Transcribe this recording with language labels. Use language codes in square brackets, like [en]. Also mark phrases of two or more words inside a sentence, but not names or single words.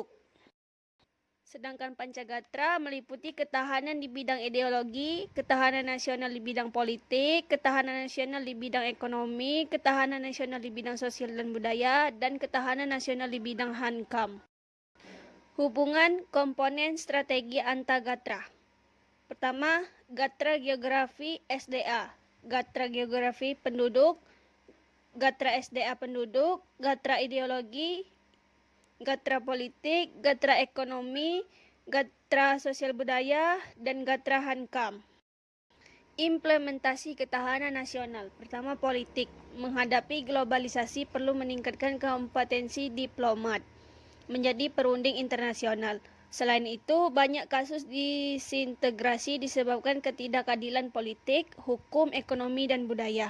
[id] Sedangkan Pancagatra meliputi ketahanan di bidang ideologi, ketahanan nasional di bidang politik, ketahanan nasional di bidang ekonomi, ketahanan nasional di bidang sosial dan budaya, dan ketahanan nasional di bidang hankam. Hubungan komponen strategi antagatra. Pertama, gatra geografi SDA, gatra geografi penduduk, gatra SDA penduduk, gatra ideologi, gatra politik, gatra ekonomi, gatra sosial budaya, dan gatra hankam. Implementasi ketahanan nasional. Pertama, politik. Menghadapi globalisasi perlu meningkatkan kompetensi diplomat menjadi perunding internasional. Selain itu, banyak kasus disintegrasi disebabkan ketidakadilan politik, hukum, ekonomi, dan budaya.